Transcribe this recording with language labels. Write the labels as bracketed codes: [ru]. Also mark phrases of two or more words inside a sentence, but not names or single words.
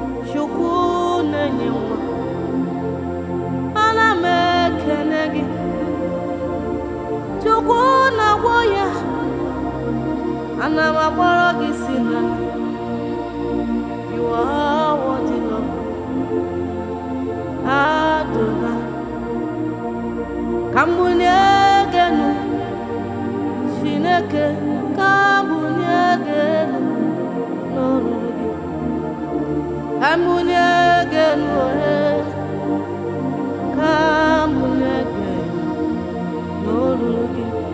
[ig] Chukwu na-enye nwa, ana m ekele gị. Chukwu na-agwọ ya, ana m akpọrọ gị si na, [en] you are worthy, Lord. Adonai. [ig] Ka m bulie gị elu, Chineke, ka m bulie gị elu n'olulu gị. Ka m bulie gị elu, ohe. Ka m bulie gị elu n'olulu gị.